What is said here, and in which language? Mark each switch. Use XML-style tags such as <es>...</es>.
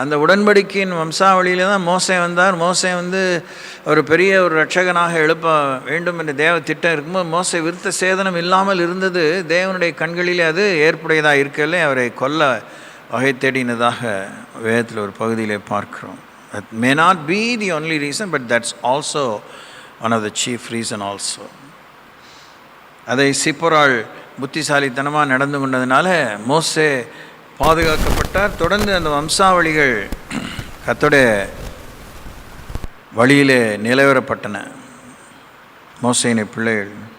<ta>அந்த உடன்படிக்கையின் வம்சாவளியில் தான் மோசே வந்தார். மோசே ஒரு பெரிய ஒரு இரட்சகனாக எழுப்ப வேண்டும் என்ற தேவ திட்டம் இருக்கும்போது மோசே விருத்த சேதனம் இல்லாமல் இருந்தது. தேவனுடைய கண்களிலே அது ஏற்புடையதாக இருக்கல, அவரை கொல்ல வகை தேடினதாக வேதத்தில் ஒரு பகுதியிலே பார்க்கிறோம்.</ta> <en>That may not be the only reason, but that's also one of the chief reason also.</en> <ta>அதை சிப்போராள் புத்திசாலித்தனமாக நடந்து கொண்டதுனால மோசே பாதுகாக்கப்பட்டார். தொடர்ந்து அந்த வம்சாவளிகள் கர்த்தருடைய வழியிலே நிலவரப்பட்டன மோசேயின் பிள்ளைகள்.</ta>